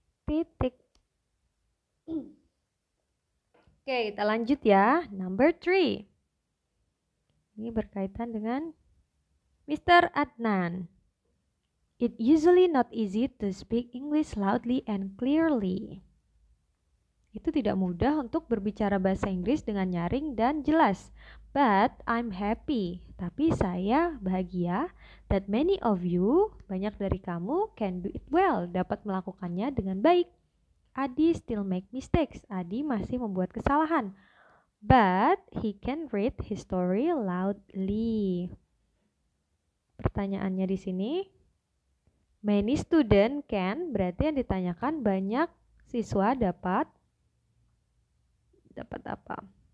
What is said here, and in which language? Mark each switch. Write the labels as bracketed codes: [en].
[id] Titik. Oke, kita lanjut ya. Number 3. Ini berkaitan dengan Mr. Adnan. [en] It usually not easy to speak English loudly and clearly. [id] Itu tidak mudah untuk berbicara bahasa Inggris dengan nyaring dan jelas. [en] But I'm happy. [id] Tapi saya bahagia [en] that many of you, [id] banyak dari kamu, [en] can do it well, [id] dapat melakukannya dengan baik. [en] Adi still make mistakes. [id] Adi masih membuat kesalahan. [en] But he can read his story loudly. [id] Pertanyaannya di sini, [en] many student can, [id] berarti yang ditanyakan banyak siswa dapat apa?